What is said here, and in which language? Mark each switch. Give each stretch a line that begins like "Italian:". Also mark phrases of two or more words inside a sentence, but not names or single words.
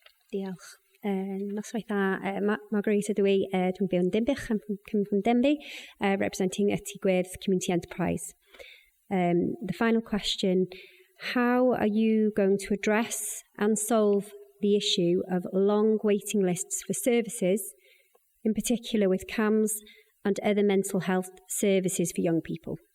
Welsh: Diolch. Noswaith dda, Margaret ydw i, dwi'n byw yn Dimbych,
English: I'm coming from Denby, representing a Clwyd community enterprise. The final question, how are you going to address and solve the issue of long waiting lists for services, in particular with CAMS and other mental health services for young people?